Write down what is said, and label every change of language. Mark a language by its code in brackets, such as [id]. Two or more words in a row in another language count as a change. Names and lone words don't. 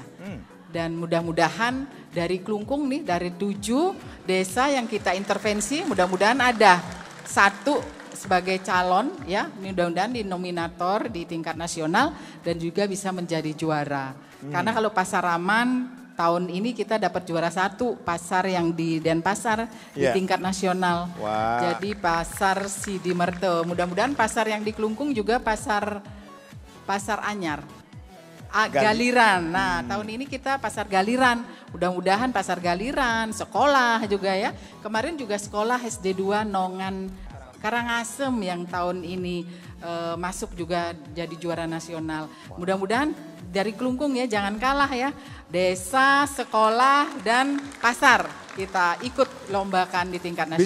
[id] Dan mudah-mudahan dari Kelungkung nih, dari 7 desa yang kita intervensi, mudah-mudahan ada 1 sebagai calon ya, mudah-mudahan di nominator di tingkat nasional dan juga bisa menjadi juara. Karena kalau Pasar Aman tahun ini kita dapat juara 1 pasar yang di Denpasar di tingkat nasional. Jadi pasar Sidi Merto. Mudah-mudahan pasar yang di Kelungkung juga pasar Anyar. Galiran. Nah, tahun ini kita pasar Galiran. Mudah-mudahan pasar Galiran, sekolah juga ya. Kemarin juga sekolah SD 2 Nongan Karangasem yang tahun ini masuk juga jadi juara nasional. Mudah-mudahan dari Kelungkung ya, jangan kalah ya. Desa, sekolah, dan pasar kita ikut lombakan di tingkat nasional.